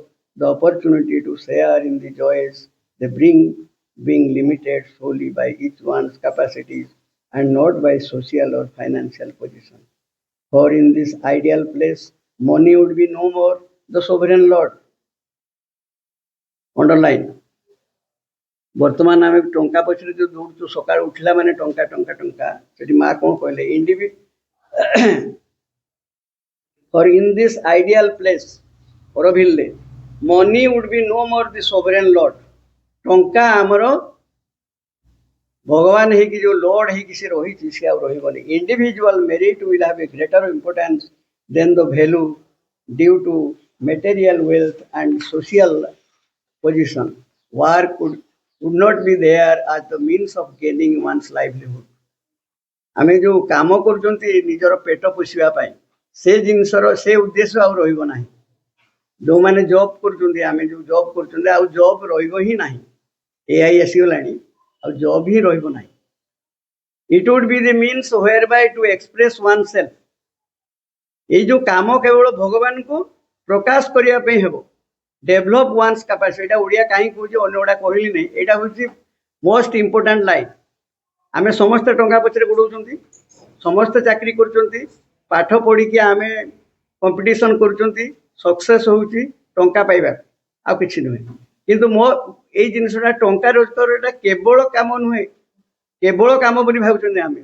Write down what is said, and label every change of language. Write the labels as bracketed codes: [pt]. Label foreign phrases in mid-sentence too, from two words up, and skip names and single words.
[en] The opportunity to share in the joys they bring, being limited solely by each one's capacities and not by social or financial position. For in this ideal place, money would be no more the sovereign lord. Underline. [or] ବର୍ତ୍ତମାନ ଆମେ ଟଙ୍କା ପଛରେ ଯୋଉ ଦୌଡୁଛୁ ସକାଳୁ ଉଠିଲା ମାନେ ଟଙ୍କା ଟଙ୍କା ଟଙ୍କା ସେଠି ମା କଣ କହିଲେ [en] for in this ideal place [or] ଅରଭିଲରେ [en] money would be no more the sovereign lord. [or] ଟଙ୍କା ଆମର ଭଗବାନ ହେଇକି ଯୋଉ ଲର୍ଡ ହେଇକି ସେ ରହିଛି ସେ ଆଉ ରହିବନି. [en] Individual merit will have a greater importance than the value due to material wealth and social position. Work would not be there as the means of gaining one's livelihood. [or] ଆମେ ଯୋଉ କାମ କରୁଛନ୍ତି ନିଜର ପେଟ ପୋଷିବା ପାଇଁ ସେ ଜିନିଷର ସେ ଉଦ୍ଦେଶ୍ୟ ଆଉ ରହିବ ନାହିଁ. ଯୋଉମାନେ ଜବ୍ କରୁଛନ୍ତି ଆମେ ଯୋଉ ଜବ୍ କରୁଛନ୍ତି ଆଉ ଜବ୍ ରହିବ ହିଁ ନାହିଁ. AI ଆସିଗଲାଣି ଆଉ ଜବ୍ ହିଁ ରହିବ ନାହିଁ. [en] It would be the means whereby to express oneself. [or] ଏଇ ଯୋଉ କାମ କେବଳ ଭଗବାନଙ୍କୁ ପ୍ରକାଶ କରିବା ପାଇଁ ହେବ. [en] Develop one's capacity. [or] ଏଇଟା ଓଡ଼ିଆ କାହିଁ କହୁଛି ଅନ୍ୟ ଗୁଡ଼ା କହିଲି ନାହିଁ. ଏଇଟା ହେଉଛି [en] most important line. [or] ଆମେ ସମସ୍ତେ ଟଙ୍କା ପଛରେ ଗୋଡ଼ଉଛନ୍ତି, ସମସ୍ତେ ଚାକିରି କରୁଛନ୍ତି, ପାଠ ପଢ଼ିକି ଆମେ କମ୍ପିଟିସନ୍ କରୁଛନ୍ତି, ସକ୍ସେସ୍ ହେଉଛି ଟଙ୍କା ପାଇବା ଆଉ କିଛି ନୁହେଁ. କିନ୍ତୁ ମୋ ଏଇ ଜିନିଷଟା ଟଙ୍କା ରୋଜଗାରଟା କେବଳ କାମ ନୁହେଁ, କେବଳ କାମ ବୋଲି ଭାବୁଛନ୍ତି ଆମେ.